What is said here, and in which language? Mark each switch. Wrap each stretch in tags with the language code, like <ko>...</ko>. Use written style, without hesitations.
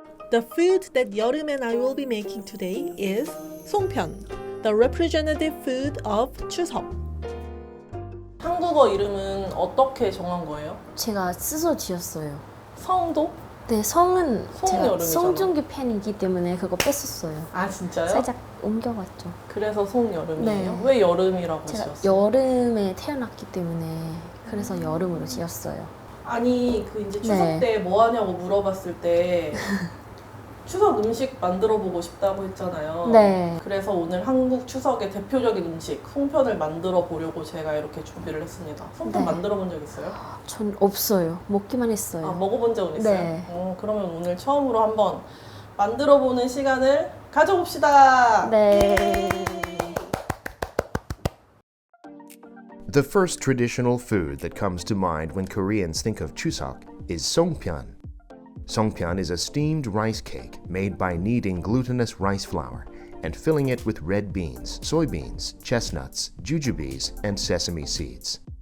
<en>The food that Yeoreum and I will be making today is songpyeon, the representative food of Chuseok.</en> <ko>한국어 이름은 어떻게 정한 거예요? 제가 스스로 지었어요. 성도? 네, 성은 제가 여름이잖아. 송중기 팬이기 때문에 그거 뺐었어요. 아 진짜요? 살짝 옮겨봤죠. 그래서 송여름이에요? 네. 왜 여름이라고 제가 지었어요? 여름에 태어났기 때문에 그래서 여름으로 지었어요. 아니 그 이제 추석 네. 때 뭐 하냐고 물어봤을 때 추석 음식 만들어 보고 싶다고 했잖아요. 네. 그래서 오늘 한국 추석의 대표적인 음식 송편을 만들어 보려고 제가 이렇게 준비를 했습니다. 송편 네. 만들어 본 적 있어요? 전 없어요. 먹기만 했어요. 아 먹어본 적은 있어요? 네. 그러면 오늘 처음으로 한번 만들어 보는 시간을 가져봅시다. 네.</ko> <en>The first traditional food that comes to mind when Koreans think of Chuseok is songpyeon. Songpyeon is a steamed rice cake made by kneading glutinous rice flour and filling it with red beans, soybeans, chestnuts, jujubes, and sesame seeds.</en>